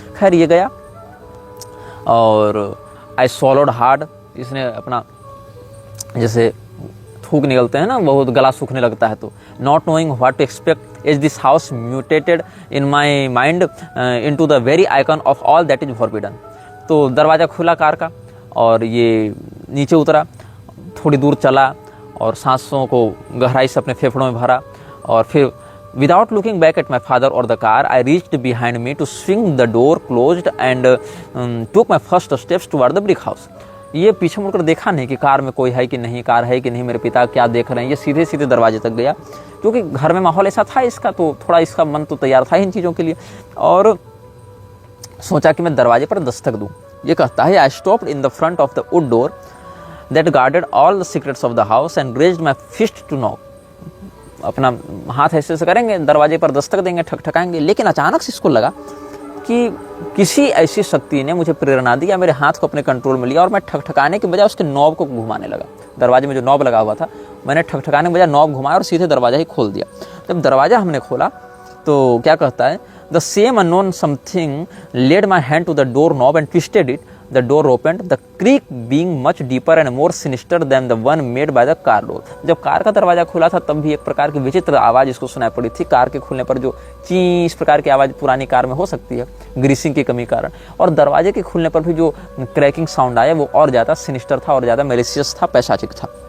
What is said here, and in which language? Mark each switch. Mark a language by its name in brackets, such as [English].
[Hindi] खैर ये गया, और आई swallowed हार्ड, इसने अपना, जैसे थूक निकलते हैं ना, बहुत गला सूखने लगता है, तो [English] Not knowing what to expect as this house mutated in my mind into the very icon of all that is forbidden. [Hindi] तो दरवाज़ा खुला कार का, और ये नीचे उतरा, थोड़ी दूर चला, और सांसों को गहराई से अपने फेफड़ों में भरा, और फिर [English] without looking back at my father or the car, I reached behind me to swing the door closed and took my first steps toward the brick house. [Hindi] ये पीछे मुड़कर देखा नहीं कि कार में कोई है कि नहीं, कार है कि नहीं, मेरे पिता क्या देख रहे हैं। ये सीधे सीधे दरवाजे तक गया, क्योंकि घर में माहौल ऐसा था इसका, तो थोड़ा इसका मन तो तैयार था इन चीज़ों के लिए, और सोचा कि मैं दरवाजे पर दस्तक दूँ। ये कहता है, [English] I stopped in the front of the wood door that guarded all the secrets of the house and raised my fist to knock. [Hindi] अपना हाथ ऐसे से करेंगे, दरवाजे पर दस्तक देंगे, ठकठकाएंगे। लेकिन अचानक से इसको लगा कि किसी ऐसी शक्ति ने मुझे प्रेरणा दी, या मेरे हाथ को अपने कंट्रोल में लिया, और मैं ठकठकाने के बजाय उसके नॉब को घुमाने लगा। दरवाजे में जो नॉब लगा हुआ था, मैंने ठकठकाने के बजाय नॉब घुमाया और सीधे दरवाजा ही खोल दिया। जब दरवाजा हमने खोला, तो क्या कहता है, [English] The same unknown something led my hand to the door knob and twisted it. The door opened, the creak being much deeper and more sinister than the one made by the car door. [Hindi] जब car का दरवाजा खुला था, तब भी एक प्रकार की विचित्र आवाज़ इसको सुनाई पड़ी थी। कार के खुलने पर जो ची इस प्रकार की आवाज़ पुरानी कार में हो सकती है, ग्रीसिंग की कमी कारण, और दरवाजे के खुलने पर भी जो क्रैकिंग साउंड आया, वो और ज़्यादा सिनिस्टर था, और ज़्यादा मैलिशियस था, पैशाचिक था।